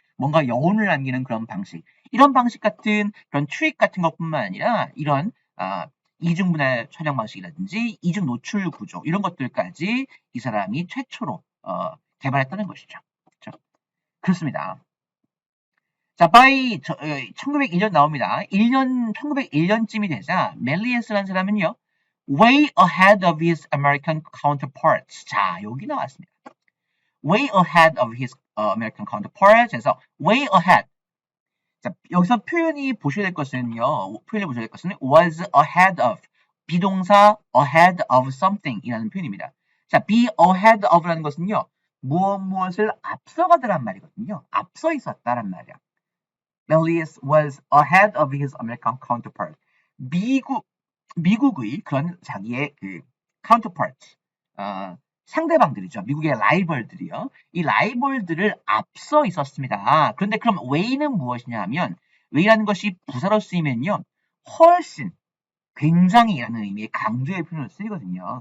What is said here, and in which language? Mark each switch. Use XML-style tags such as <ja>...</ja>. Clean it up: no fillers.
<ko>뭔가 여운을 남기는 그런 방식. 이런 방식 같은 그런 트릭 같은 것뿐만 아니라 이런 이중 분할 촬영 방식이라든지 이중 노출 구조 이런 것들까지 이 사람이 최초로 개발했다는 것이죠. 그렇죠? 그렇습니다. 자, by 1901년 나옵니다. 1901년쯤이 되자 멜리에스라는 사람은요.</ko> <en>way ahead of his American counterparts.</en> <ko>자, 여기 나왔습니다.</ko> <en>way ahead of his American counterparts. 그래서 way ahead.</en> <ko>자, 여기서 표현이 보셔야 될 것은요. was ahead of. 비동사 ahead of something 이라는 표현입니다. 자, be ahead of라는 것은요. 무엇을 앞서가다란 말이거든요. 앞서 있었다란 말이야.</ko> <en>Malleus was ahead of his American counterpart.</en> <ko>미국의 그런 자기의 그 counterpart, 상대방들이죠. 미국의 라이벌들이요. 이 라이벌들을 앞서 있었습니다. 그런데 그럼 way는 무엇이냐 하면 way라는 것이 부사로 쓰이면요. 훨씬, 굉장히라는 의미의 강조의 표현을 쓰이거든요.</ko>